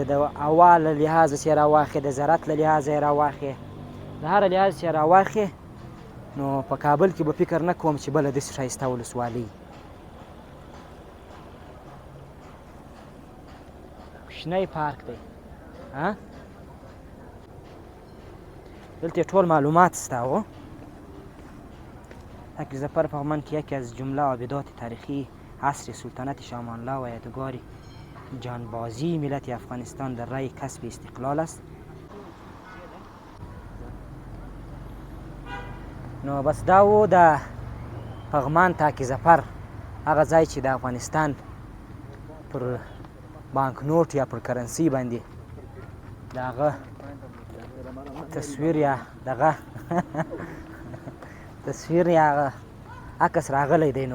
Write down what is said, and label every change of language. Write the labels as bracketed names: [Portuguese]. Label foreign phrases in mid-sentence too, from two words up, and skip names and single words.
[Pashto] د هوا له لحاظه چې یې راواخلې، د زراعت له لحاظه یې راواخلې، د هر لحاظ چې یې راواخلې، نو په کابل کې به فکر نه کوم چې بله داسې ښایسته ولسوالۍ. کوچنی پارک دی. دلته ټول معلومات شته. [Persian] تاقی ظفر پغمان که یکی از جمله آبدات تاریخی عصر سلطنت شاه امان الله و یادگاری جانبازی ملت افغانستان در راه کسب استقلال است. [Pashto] نو بس دا و د پغمان تاک ظفر، هغه ځای چې د افغانستان پر بانک نوټ یا پر کرنسي باندې د هغه تصویر یا دغه تصویر یا هغه عکس راغلی دی.